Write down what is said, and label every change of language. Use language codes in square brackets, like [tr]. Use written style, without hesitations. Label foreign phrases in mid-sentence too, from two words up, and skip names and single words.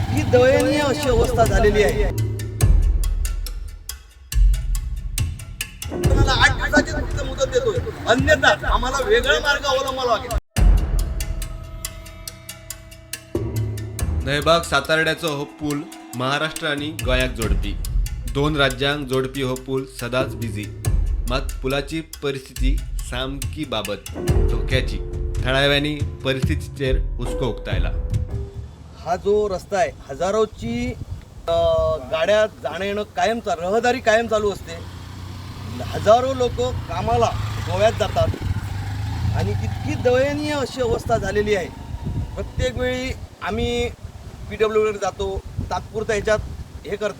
[mr] दयनीय अशी अवस्था झालेली आहे। कोणाला 8 दिवसाची फक्त मुदत देतोय, अन्यथा आम्हाला वेगळा मार्ग अवलंबावा लागेल। [kok] नयबाग सातार्ड्याचो हो पूल महाराष्ट्र आणि गोंयाक जोडपी 2 राज्यांक जोडपी हो पूल सदांच बिजी, मात पुलाची परिस्थिती सामकी बाबत धोक्याची। थळाव्यांनी परिस्थितीचेर हुस्को उक्तायला। [mr] हा जो रस्ता आहे, हजारोची गाड्या जाणं येणं कायम रहदारी कायम चालू असते। हजारो लोक कामाला गोव्यात जातात आणि इतकी दयनीय अशी अवस्था झालेली आहे। प्रत्येक वेळी आम्ही PWDकडे जातो, तात्पुरता ह्याच्यात हे करतात।